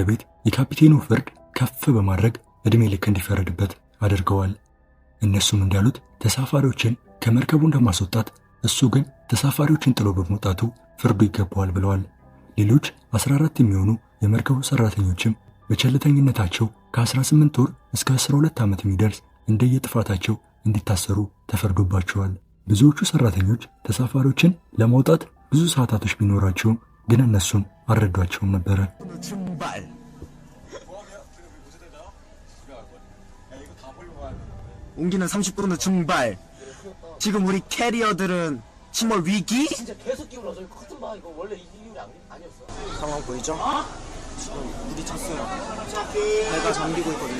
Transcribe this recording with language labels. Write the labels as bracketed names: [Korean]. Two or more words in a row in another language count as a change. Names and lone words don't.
[Amharic] ቤት የካፒቴኑ ፍርድ ከፍ በማድረግ ዕድሜ ልክ እንዲፈረድበት አድርገዋል። እነሱም እንዳሉት ተሳፋሪዎችን ከመርከቡ እንደማስወጣት፣ እሱ ግን ተሳፋሪዎችን ጥሎ በመውጣቱ ፍርዱ ይገባዋል ብለዋል። ሌሎች 14 የሚሆኑ የመርከቡ ሰራተኞችም በቸልተኝነታቸው ከ18 ወር እስከ 12 ዓመት የሚደርስ እንደየጥፋታቸው እንዲታሰሩ ተፈርዶባቸዋል። ብዙዎቹ ሰራተኞች ተሳፋሪዎችን ለማውጣት ብዙ ሰዓታቶች ቢኖራቸውም ግን እነሱም አልረዷቸውም ነበረ። [Korean] 옹기는 30분으로 증발. 지금 우리 캐리어들은 침몰 위기? 진짜 계속 기울어져. 이거 커튼 봐. 이거 원래 이 기울이 아니었어. 상황 보이죠? 지금 물이 찼어요. 배가 잠기고 있거든요.